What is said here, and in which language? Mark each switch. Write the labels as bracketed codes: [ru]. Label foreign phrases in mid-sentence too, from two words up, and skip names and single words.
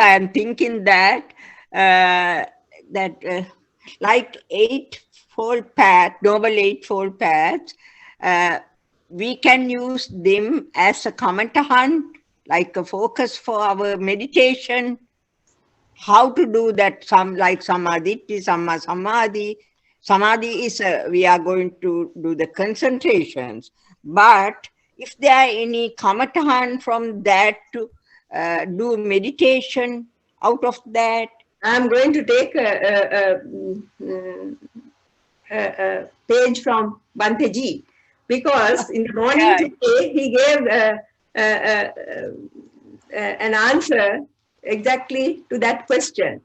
[en] I am thinking that like Eightfold Path, Noble Eightfold Paths, we can use them as a kamatahan, like a focus for our meditation. How to do that? Some like samadhi, [pi] samma samadhi. [en] Samadhi is we are going to do the concentrations, but if there are any kamatahan from that to do meditation out of that. I'm going to take a page from Banteji, because in the morning today he gave an answer exactly to that question.